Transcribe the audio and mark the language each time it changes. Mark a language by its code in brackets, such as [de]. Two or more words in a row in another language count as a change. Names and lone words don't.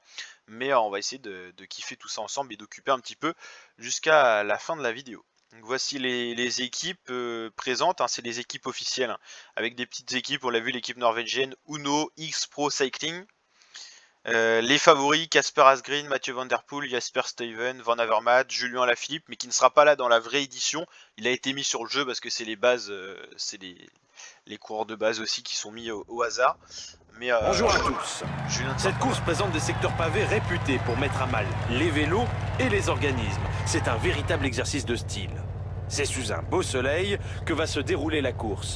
[fr] Mais on va essayer de kiffer tout ça ensemble et d'occuper un petit peu jusqu'à la fin de la vidéo. Donc voici les équipes présentes, hein, c'est les équipes officielles, hein, avec des petites équipes, on l'a vu l'équipe norvégienne, Uno, X Pro Cycling. Les favoris, Casper Asgreen, Mathieu Van Der Poel, Jasper Stuyven, Van Avermaet, Julien Alaphilippe, mais qui ne sera pas là dans la vraie édition. Il a été mis sur le jeu parce que c'est les bases, c'est les coureurs de base aussi qui sont mis au hasard. Mais Bonjour à tous. Cette course présente des secteurs pavés réputés pour mettre à mal les vélos et les organismes. C'est un véritable exercice de style. C'est sous un beau soleil que va se dérouler la course.